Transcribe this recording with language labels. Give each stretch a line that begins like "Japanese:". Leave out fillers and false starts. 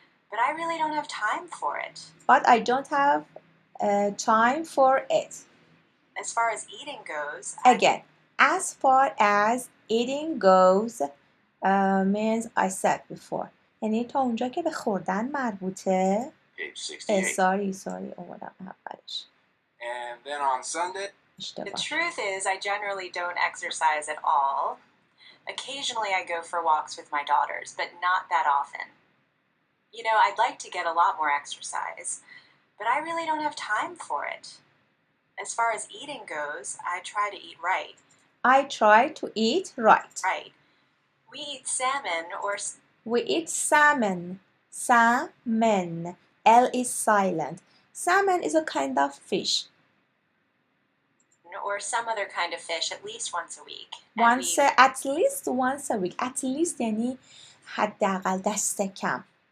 English: but I really don't have time for it. but I don't have time for it. As far as eating goes, Again, as far as eating goes means I said before.
Persian: یعنی تا اونجا که به خوردن مربوطه.
English: Page 68.
Persian: sorry اومدم اولش.
English: And then on Sunday, the
Persian: اشتباه.
English: truth is I generally don't exercise at all. Occasionally I go for walks with my daughters, but not that often. You know, I'd like to get a lot more exercise, but I really don't have time for it. As far as eating goes, I try to eat right. I try to eat right. We eat salmon or We eat salmon. Salmon. L is silent. Salmon is a kind of fish. some other kind of fish at least once a week. At least once a week. At least
Persian: یعنی حداقل دست کم.